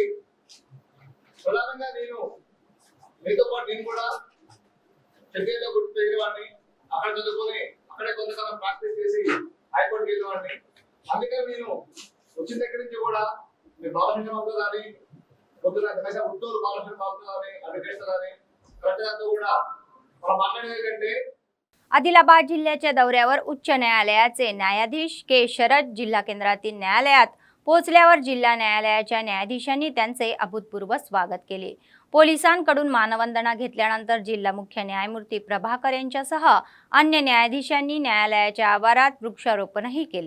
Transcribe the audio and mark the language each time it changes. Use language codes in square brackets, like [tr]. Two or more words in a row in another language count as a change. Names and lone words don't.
[te] ప్రధానంగా నేను మీతో పాటు నేను కూడా చెన్నైలో గుర్తు పెరిగిన వాడిని, అక్కడ చదువుకొని అక్కడే కొంతకాలం ప్రాక్టీస్ చేసి హైకోర్టుకి వెళ్ళిన వాడిని. అందుకని నేను వచ్చిన దగ్గర నుంచి కూడా మీ బాలకృష్ణ బాబు కానీ పొద్దున ఉత్తూరు బాలకృష్ణ బాబు కానీ అడ్వకేట్స్ కానీ ప్రజలంతా కూడా మనం మాట్లాడేది కంటే [mr] आदिलाबाद जिल्ह्याच्या दौऱ्यावर उच्च न्यायालयाचे न्यायाधीश के. शरद जिल्हा केंद्रातील न्यायालयात पोहोचल्यावर जिल्हा न्यायालयाच्या न्यायाधीशांनी त्यांचे अभूतपूर्व स्वागत केले. पोलिसांकडून मानवंदना घेतल्यानंतर जिल्हा मुख्य न्यायमूर्ती प्रभाकर यांच्यासह अन्य न्यायाधीशांनी न्यायालयाच्या आवारात वृक्षारोपणही केले.